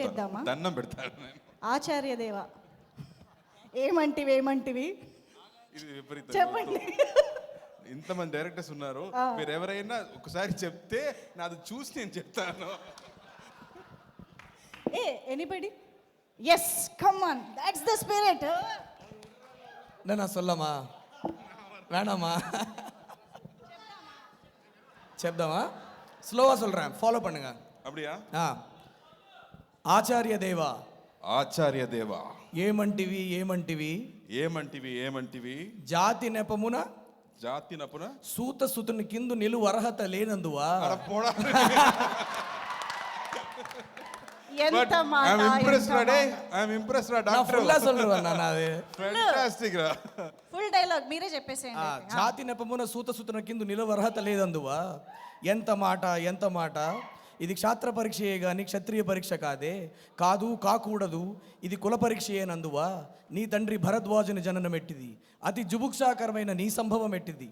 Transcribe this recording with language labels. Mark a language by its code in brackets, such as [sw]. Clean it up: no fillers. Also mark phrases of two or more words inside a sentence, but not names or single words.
[te] చేద్దామా? దండం పెడతాను నేను. ఆచార్యదేవ ఏమంటివి ఏమంటివి ఇది విపరీతం. చెప్పండి. ఇంతమంది డైరెక్టర్స్ ఉన్నారు, మీరు ఎవరైనా ఒకసారి చెప్తే నాది చూసి నేను చెప్తాను. [en] A anybody? Yes, come on, that's the spirit. [ta] நான் சொல்லமா வேணாமா? [te] చెప్దామా? స్లోగా [ta] சொல்றேன், ஃபாலோ பண்ணுங்க. அப்படியா? [te] ఆచార్య దేవా, ఆచార్య దేవా, ఏమంటివి ఏమంటివి, ఏమంటివి ఏమంటివి, జాతి నెపమున జాతి నపున సూత సుతుని కిందు నిలువ అర్హత లేనందువా. పోడా. ఎంత మాట, [en] I'm impressed, [te] ఎంత Rade. మాట. [en] I'm impressed, Rade. [ta] நான் ஃபுல்லா சொல்றேன் நான் அது. [en] Fantastic, Ra. full dialogue [te] మీరే చెప్పేసేయండి. జాతి నెపమున సూత సుతుని కిందు నిలువ అర్హత లేదందువా. ఎంత మాట ఎంత మాట. ఇది క్షాత్ర పరీక్షయే గాని క్షత్రియ పరీక్ష కాదే, కాదు కాకూడదు, ఇది కుల పరీక్షయేనందువా. నీ తండ్రి భరద్వాజుని జననం ఎట్టిది, అతి జుభుక్షాకరమైన నీ సంభవం ఎట్టిది.